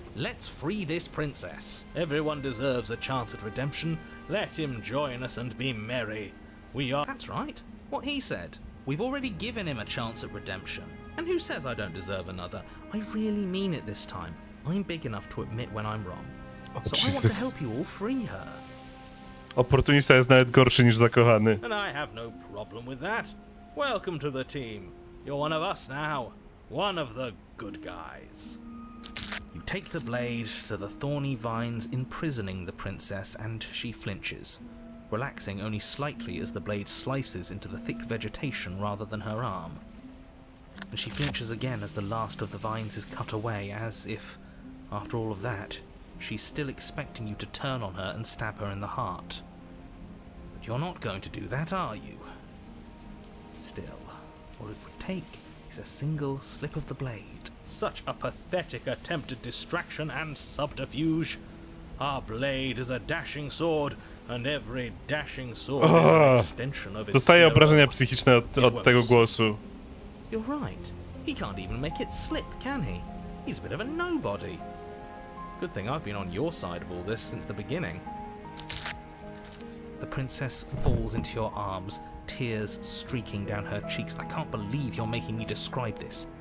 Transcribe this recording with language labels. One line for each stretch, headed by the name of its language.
English: Let's free this princess. Everyone deserves a chance at redemption. Let him join us and be merry. We are... That's right. What he said. We've already given him a chance at redemption. And who says I don't deserve another? I really mean it this time. I'm big enough to admit when I'm wrong. So I want to Jesus. help you all free her.
Polish: Oportunista jest nawet gorszy niż zakochany.
English: And I have no problem with that. Welcome to the team. You're one of us now. One of the good guys. You take the blade to the thorny vines imprisoning the princess, and she flinches, relaxing only slightly as the blade slices into the thick vegetation rather than her arm. And she flinches again as the last of the vines is cut away, as if, after all of that, she's still expecting you to turn on her and stab her in the heart. But you're not going to do that, are you? Still, all it would take is a single slip of the blade. Such a pathetic attempt at distraction and subterfuge. Our blade is a dashing sword, and every dashing sword is an extension of its
Polish: Dostaję
English: hero.
Polish: obrażenia psychiczne od tego głosu.
English: You're right. He can't even make it slip, can he? He's a bit of a nobody. Good thing I've been on your side of all this since the beginning. The princess falls into your arms, tears streaking down her cheeks. I can't believe you're making me describe this.